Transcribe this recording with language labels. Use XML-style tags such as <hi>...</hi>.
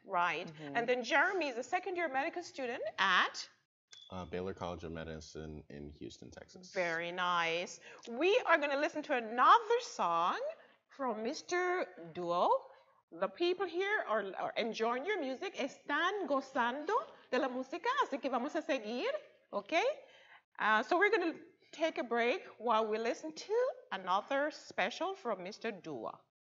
<en>Right. And then Jeremy is a second-year medical student at? Baylor College of Medicine in Houston, Texas. Very nice. We are going to listen to another song from Mr. Duo. The people here are enjoying your music.</en> <es>Están gozando de la música, así que vamos a seguir, okay?</es> <en>So we're going to take a break while we listen to another special from Mr. Duo.</en>